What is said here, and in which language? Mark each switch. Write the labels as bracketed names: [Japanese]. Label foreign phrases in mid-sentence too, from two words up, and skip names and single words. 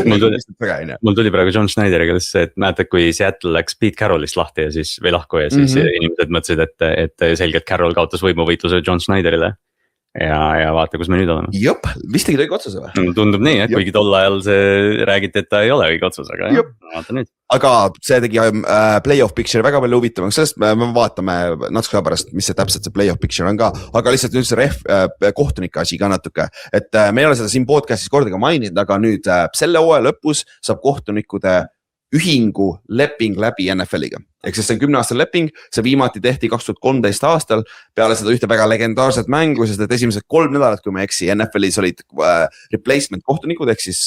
[Estonian] Mul tuli praegu John Schneider'iga see, et mäletad, kui Seattle läks Pete Carrollist lahti ja siis, või lahku ja siis inimesed mõtlesid, et selgelt Carroll kaotas võimuvõitluse John Schneider'ile. ja vaata, kus me nüüd oleme. Jop, vist tegi õige otsuse või? Tundub nii, kuigi tol ajal see räägiti, et ta ei ole õige otsus, aga jah, vaata nüüd. Aga see tegi [English] play-off picture [Estonian] väga palju huvitavaks, sellest me vaatame natuke pärast, mis see täpselt see [English] play-off picture [Estonian] on ka, aga lihtsalt nüüd see kohtunike asi ka natuke, et me ei ole seda siin podcastis kordagi maininud, aga nüüd selle hooaja lõpus saab kohtunikude ühingu leping läbi NFL-iga. Ehk siis see on 10-aastane leping, see viimati tehti 2013 aastal peale seda ühte väga legendaarset mängu, sest et esimesed 3 nädalat, kui ma eksi, NFL-is olid replacement kohtunikud, ehk siis